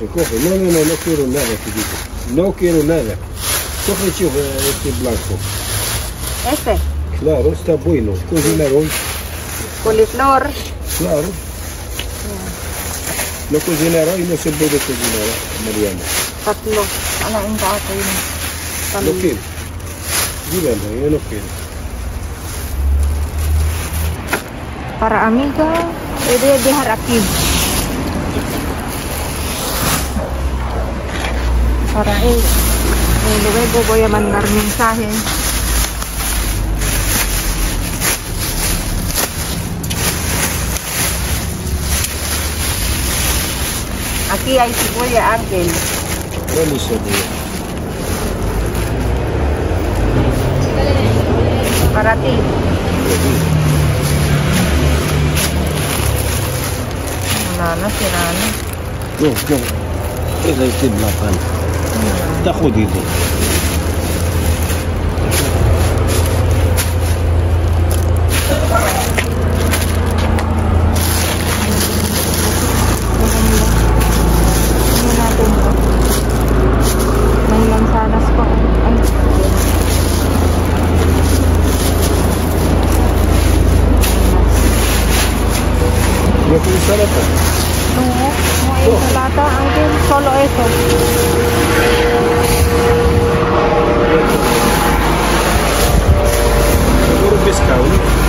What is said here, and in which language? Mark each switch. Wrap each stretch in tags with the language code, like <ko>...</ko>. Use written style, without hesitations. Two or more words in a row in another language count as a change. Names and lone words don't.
<es>No quiero nada, chiquito. No quiero nada. Coge, chico, este blanco. Este. Claro, está bueno. Cocinar hoy. Coliflor. Claro. No cocinar hoy, no se puede cocinar, Mariana.</es> <tl>Tatlo. Ano yung kato yun?</tl> <es>No quiero. Dígame, yo no quiero. Para amiga, pwede dejar aquí. Para él. Luego voy a mandar mensaje. Aquí hay cebolla, Ángel. ¿Cuál es el día? Para ti.</es> <tl>Wala na, sira na.</tl> <es>No. Es este blanco. Está jodido.</es> <tl>Ano natin to? May mansanas pa. Ay,</tl> <es>¿No tienes salata? no, no hay ensalada, Ángel. Solo eso. Puro pescado, ¿no?</es>